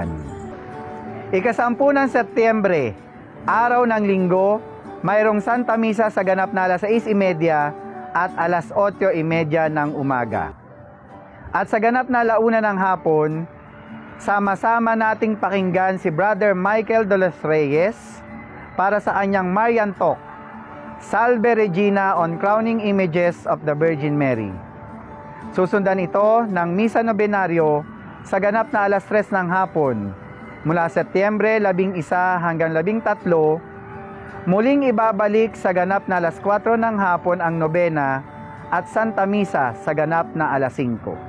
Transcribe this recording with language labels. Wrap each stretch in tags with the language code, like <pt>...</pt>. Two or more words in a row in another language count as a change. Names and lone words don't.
<tl>Ika-10 ng Setyembre, araw ng Linggo, mayroong Santa Misa sa ganap na alas 6:30 at alas 8:30 ng umaga. At sa ganap na alauna ng hapon, sama-sama nating pakinggan si Brother Michael de los Reyes para sa kanyang Marian Talk, Salve Regina on Crowning Images of the Virgin Mary. Susundan ito ng Misa Nobenaryo sa ganap na alas 3 ng hapon, mula Setyembre 11 hanggang 13, muling ibabalik sa ganap na alas 4 ng hapon ang nobena at Santa Misa sa ganap na alas 5.</tl>